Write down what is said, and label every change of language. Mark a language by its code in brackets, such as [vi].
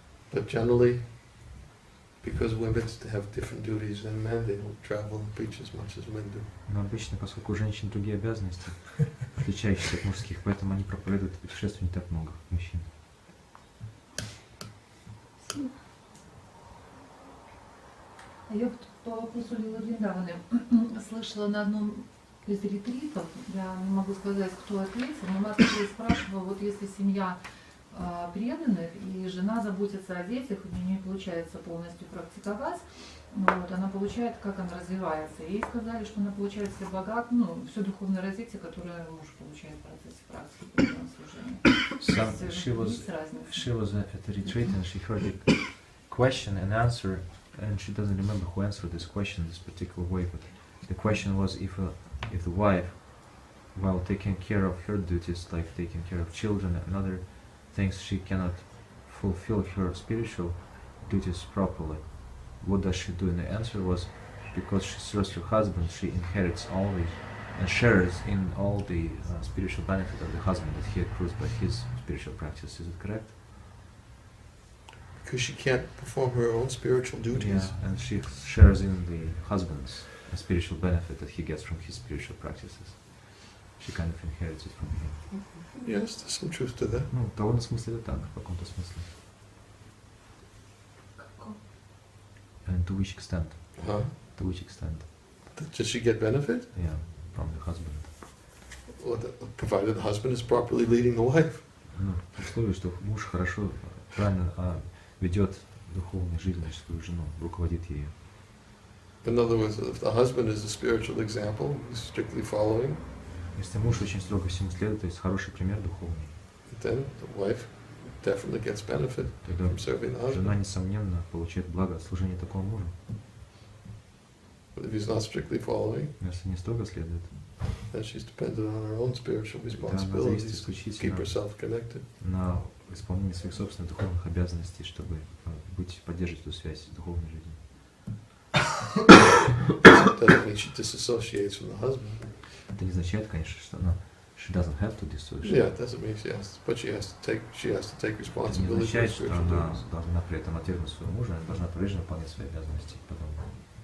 [en] But generally, because women have different duties than men, they don't travel and preach as much as men do. [ru] Но обычно, поскольку у женщин другие обязанности, отличающиеся от мужских, поэтому они проповедуют и путешествуют не так много, как мужчин. Я по вопросу Лилы Вриндаваны слышала на одном из ретритов, я не могу сказать, кто ответил, но Матаджи спрашивала, вот если семья преданных, и жена заботится о детях, у нее не получается полностью практиковать, вот, она получает, как она развивается. Ей сказали, что она получает все все духовное развитие, которое муж получает в процессе практики преданного служения. [en] She was at the retreat and she heard a question and answer, and she doesn't remember who answered this question in this particular way, but the question was if the wife, while taking care of her duties, like taking care of children and other things, she cannot fulfill her spiritual duties properly. What does she do? And the answer was, because she serves her husband, she inherits all the and shares in all the spiritual benefit of the husband that he accrues by his spiritual practice. Is it correct? Because she can't perform her own spiritual duties. Yeah, and she shares in the husband's spiritual benefit that he gets from his spiritual practices. She kind of inherits it from him. Yes, there's some truth to that. [ru] Ну, в довольно смысле это так, в каком-то смысле. [en] And to which extent? Huh? To which extent? Does she get benefit? Yeah, from the husband. Well, provided the husband is properly leading the wife. [ru] Ну, при условии, что муж хорошо, правильно ведет духовную жизнь свою жену, руководит ею. [en] In other words, if the husband is a spiritual example, he's strictly following, [ru] Если муж очень строго всему следует, то есть хороший пример духовный, [en] then the wife definitely gets benefit [ru] тогда [en] from serving the husband. [ru] жена, несомненно, получает благо от служения такого мужа. [en] But if he's not strictly following, [ru] Но если не строго следует, [en] then she's dependent on her own spiritual [ru] тогда она зависит [en] responsibilities to keep [ru] исключительно [en] herself connected. [ru] на исполнение своих собственных духовных обязанностей, чтобы поддерживать эту связь с духовной жизнью. [en] Doesn't mean she disassociates from the husband. [ru] Это не означает, конечно, что она [en] she doesn't have to dissociate. Yeah, it doesn't mean she has to take [ru] Это не [en] responsibility for [ru] означает, что [en] spiritual [ru] она [en] duties. [ru] должна при этом отвергнуть своего мужа, она должна прежде выполнять свои обязанности, потом